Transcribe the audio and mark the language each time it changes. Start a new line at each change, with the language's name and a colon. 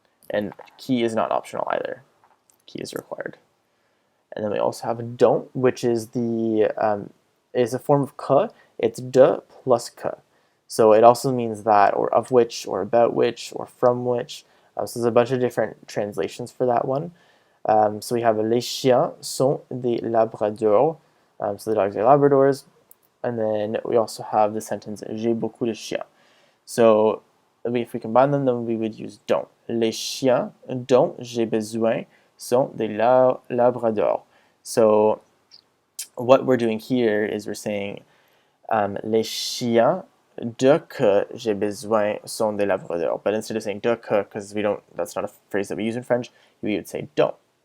English: And qui is not optional either. Qui is required. And then we also have dont, which is is a form of que. It's de plus que. So it also means that, or of which, or about which, or from which. So there's a bunch of different translations for that one.
French: So we have les chiens sont des labradors.
English: So the dogs are Labradors. And then we also have the sentence
French: j'ai beaucoup de chiens.
English: So if we combine them, then we would use dont.
French: Les chiens dont j'ai besoin sont des labradors.
English: So what we're doing here is we're saying
French: les chiens de que j'ai besoin sont des labradors.
English: But instead of saying de que, because that's not a phrase that we use in French, we would say dont.